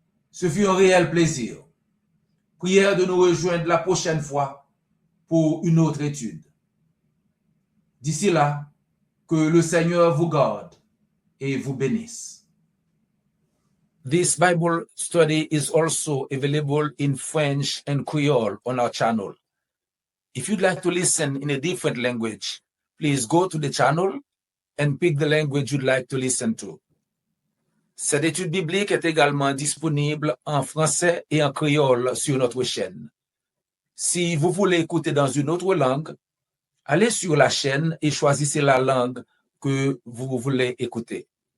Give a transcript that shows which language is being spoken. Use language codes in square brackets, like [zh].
[fr] Ce fut un réel plaisir. Prière de nous rejoindre la prochaine fois pour une autre étude. D'ici là, que le Seigneur vous garde et vous bénisse. [en] This Bible study is also available in French and Creole on our channel. If you'd like to listen in a different language, please go to the channel and pick the language you'd like to listen to. [fr] Cette étude biblique est également disponible en français et en créole sur notre chaîne. Si vous voulez écouter dans une autre langue, allez sur la chaîne et choisissez la langue que vous voulez écouter.